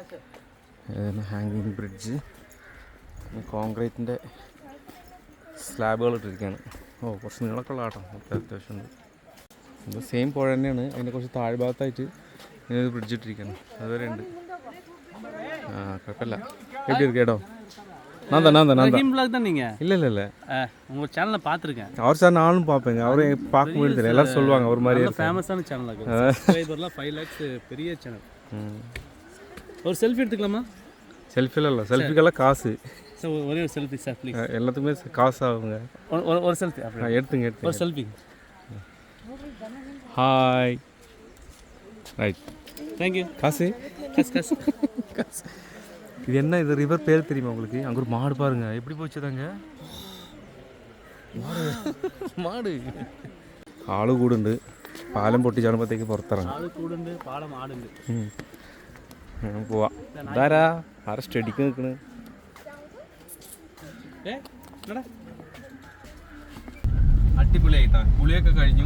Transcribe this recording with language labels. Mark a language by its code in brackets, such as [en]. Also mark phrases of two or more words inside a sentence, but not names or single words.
[en] hanging bridge [ml] കോൺക്രീറ്റിൻ്റെ സ്ലാബുകൾ ഇട്ടിരിക്കുകയാണ്. കുറച്ച് നീളമൊക്കെ ഉള്ള ആട്ടോ, അത്യാവശ്യമുണ്ട്. ഇത് സെയിം പുഴ തന്നെയാണ്, അതിൻ്റെ കുറച്ച് താഴ്ഭാഗത്തായിട്ട് ഇങ്ങനെ ബ്രിഡ്ജ് ഇട്ടിരിക്കണം, അതുവരെ ഉണ്ട്. ആ കുഴപ്പമില്ല. [ta] எப்படி இருக்கு இடம்? நான் தான் நீங்க இல்லை இல்லை இல்லை உங்க சேனல்ல பாத்துருக்கேன். அவர் சார் நானும் பார்ப்பேங்க, அவரை பார்க்க முடியல, எல்லாரும் சொல்லுவாங்க ஒரு மாதிரி ஃபேமஸான சேனல் அது. சப்ஸ்கிரைபர்லாம் 5 lakhs பெரிய சேனல். ஒரு செல்ஃபி எடுத்துக்கலாமா? செல்ஃபிலாம் இல்லை, செல்ஃபிக்கெல்லாம் காசு. சார் ஒரே ஒரு [en] selfie sir please. [ta] எல்லாத்துக்குமே காசு ஆகுங்க. ஒரு செல்ஃபி அப்படி எடுத்துங்க ஒரு செல்ஃபி. [en] Hi. Right, Thank you. [ta] காசு காசு காசு. இது என்ன, இது ரிவர் பேர் தெரியுமா உங்களுக்கு? அங்கே ஒரு மாடு பாருங்க எப்படி போச்சுதாங்க, [ml] മാട്. ആള് കൂടുണ്ട്, പാലം പൊട്ടിച്ചാടുമ്പോഴത്തേക്ക് പുറത്തിറങ്ങും. ആള് കൂടുണ്ട്, പാലം ആടുണ്ട്. പോവാ. ഇതാരാ ആരെ സ്റ്റഡിക്ക് നിൽക്കണ്? അടിപൊളിയായിട്ടാ, കുളിയൊക്കെ കഴിഞ്ഞു.